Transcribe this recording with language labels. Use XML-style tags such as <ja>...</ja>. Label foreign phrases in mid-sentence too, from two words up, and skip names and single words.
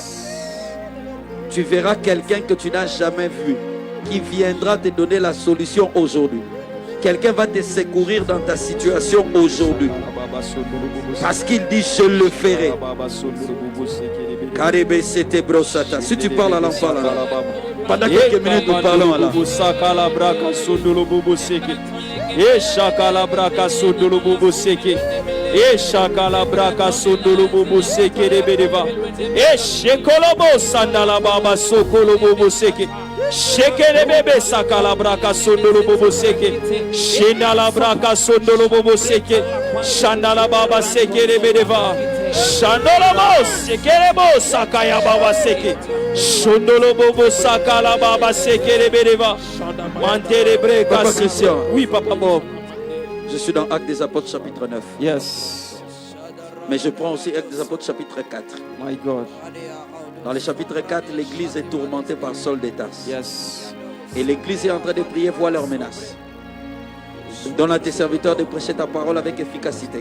<fr>Tu verras quelqu'un que tu n'as jamais vu qui viendra te donner la solution aujourd'hui. Quelqu'un va te secourir dans ta situation aujourd'hui. Parce qu'il dit je le ferai. Si tu parles à l'enfant là, pendant quelques minutes nous parlons là. Shekele bebe sakala braka sondolo bobo seke, shendala braka sondolo bobo seke, shandala baba seke rebedeva, shandolo bo sekere bo sakaya baba seke, shondolo bobo sakala baba seke rebedeva, mantere breka seke. Oui papa Bob. Je suis dans Actes des Apôtres chapitre 9. Yes. Mais je prends aussi Actes des Apôtres chapitre 4.</fr> <en>My God.</en> <fr>Dans le chapitre 4, l'église est tourmentée par Saul de Tarse. Yes. Et l'église est en train de prier, voir leurs menaces. Donne à tes serviteurs de prêcher ta parole avec efficacité.</fr>